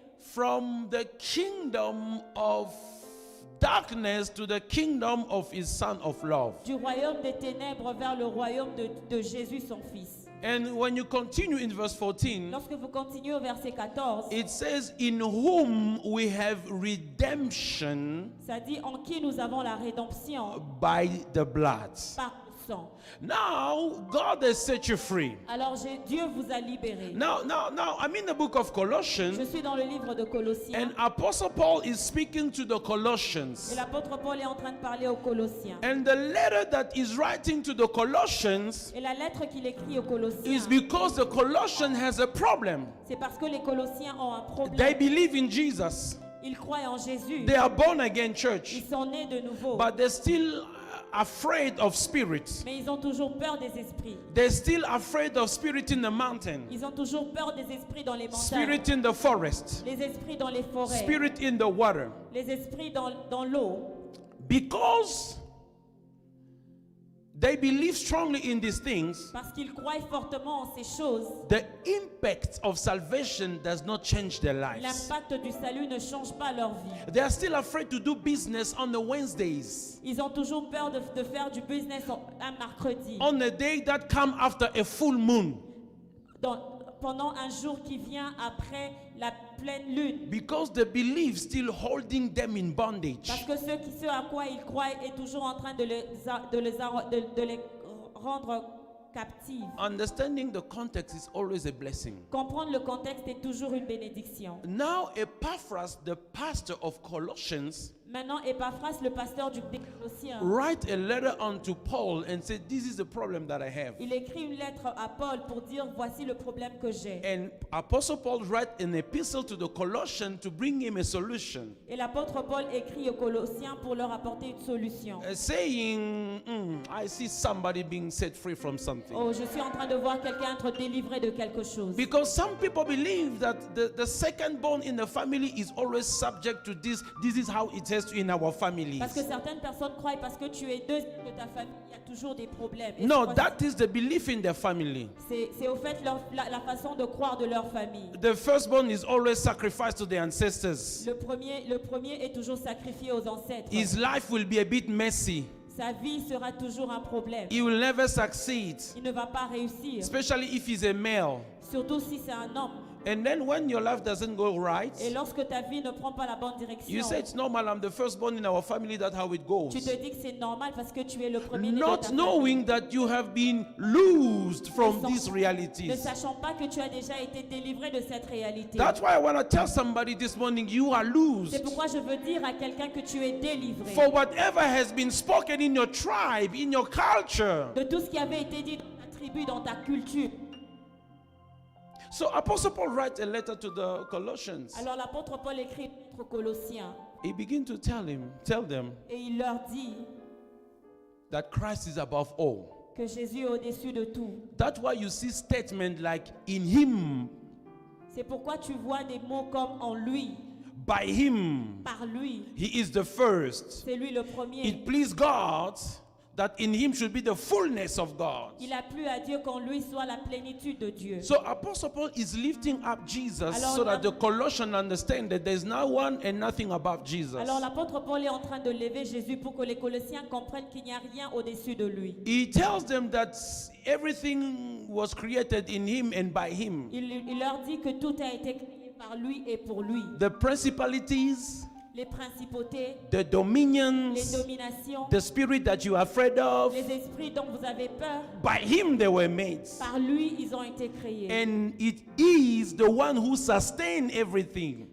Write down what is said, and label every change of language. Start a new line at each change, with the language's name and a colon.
English: from the kingdom of darkness to the kingdom of his son of love.
French: du royaume des ténèbres vers le royaume de Jésus son Fils.
English: And when you continue in verse 14,
French: Lorsque vous continuez au verset 14,
English: it says, in whom we have redemption
French: ça dit en qui nous avons la rédemption
English: by the blood.
French: par le sang.
English: Now, God has set you free.
French: Alors Dieu vous a libérés.
English: Now, I'm in the book of
French: Je
English: Colossians,
French: suis dans le livre de Colossiens
English: and Apostle Paul is speaking to the
French: et
English: Colossians.
French: l'apôtre Paul est en train de parler aux Colossiens.
English: And the letter that he's writing to the Colossians
French: Et la lettre qu'il écrit aux Colossiens,
English: is because the Colossian has a problem.
French: c'est parce que les Colossiens ont un
English: They
French: problème.
English: believe in Jesus.
French: Ils croient en Jésus.
English: They are born again
French: Ils
English: church,
French: sont nés de nouveau.
English: but they still afraid of spirits.
French: Mais ils ont toujours peur des esprits.
English: They're still afraid of spirit in the mountain,
French: Ils ont toujours peur des esprits dans les montagnes.
English: spirit in the forest,
French: Les esprits dans les forêts.
English: spirit in the water.
French: Les esprits dans l'eau.
English: Because they believe strongly in these things,
French: Parce qu'ils croient fortement en ces choses.
English: the impact of salvation does not change their lives.
French: L'impact du salut ne change pas leur vie.
English: They are still afraid to do business on the Wednesdays,
French: Ils ont toujours peur de faire du business un mercredi.
English: on a day that come after a full moon,
French: Pendant un jour qui vient après la pleine lune.
English: because the belief still holding them in bondage.
French: Parce que ce à quoi ils croient est toujours en train de les rendre captives.
English: Understanding the context is always a blessing.
French: Comprendre le contexte est toujours une bénédiction.
English: Now, Epaphras, the pastor of Colossians,
French: Maintenant, Epaphras, le pasteur des Colossiens,
English: write a letter unto Paul and said, "This is the problem that I have."
French: il écrit une lettre à Paul pour dire voici le problème que j'ai.
English: And Apostle Paul write an epistle to the Colossians to bring him a solution,
French: Et l'apôtre Paul écrit aux Colossiens pour leur apporter une solution.
English: saying, "I see somebody being set free from something."
French: Oh, je suis en train de voir quelqu'un être délivré de quelque chose.
English: Because some people believe that the second born in the family is always subject to this. This is how it is in our families.
French: Parce que certaines personnes croient parce que tu es deuxième de ta famille, il y a toujours des problèmes. Et
English: No,
French: c'est-
English: that is the belief in their family.
French: c'est au fait la façon de croire de leur famille.
English: The firstborn is always sacrificed to the ancestors.
French: Le premier est toujours sacrifié aux ancêtres.
English: His life will be a bit messy.
French: Sa vie sera toujours un problème.
English: He will never succeed,
French: Il ne va pas réussir,
English: especially if he's a male.
French: surtout si c'est un homme.
English: And then when your life doesn't go right,
French: Et lorsque ta vie ne prend pas la bonne
English: you
French: direction,
English: say it's normal. I'm the firstborn in our family. That's how it goes.
French: tu te dis que c'est normal parce que tu es le premier né de ta
English: Not
French: famille.
English: knowing that you have been loosed from these
French: Ne
English: realities.
French: sachant pas que tu as déjà été délivré de cette réalité.
English: That's why I want to tell somebody this morning, you are
French: C'est
English: loosed.
French: pourquoi je veux dire à quelqu'un que tu es délivré
English: For whatever has been spoken in your tribe, in your culture.
French: de tout ce qui avait été dit dans ta tribu, dans ta culture.
English: So Apostle Paul writes a letter to the Colossians.
French: Alors l'apôtre Paul écrit aux Colossiens
English: He begins to tell them
French: et il leur dit
English: that Christ is above all.
French: que Jésus est au-dessus de tout.
English: That's why you see statements like in him,
French: C'est pourquoi tu vois des mots comme en lui,
English: by him,
French: par lui.
English: he is the first.
French: C'est lui le premier.
English: It pleased God that in him should be the fullness of God.
French: Il a plu à Dieu qu'en lui soit la plénitude de Dieu.
English: So Apostle Paul is lifting up Jesus
French: Alors,
English: so that the Colossians understand that there's no one and nothing above Jesus.
French: Alors l'apôtre Paul est en train de lever Jésus pour que les Colossiens comprennent qu'il n'y a rien au-dessus de lui.
English: He tells them that everything was created in him and by him.
French: Il leur dit que tout a été créé par lui et pour lui.
English: The principalities,
French: Les principautés,
English: the
French: les
English: dominions,
French: dominations,
English: the spirit that you are afraid of,
French: les esprits dont vous avez peur,
English: by him they were made.
French: par lui ils ont été créés.
English: And it is the one who sustains everything,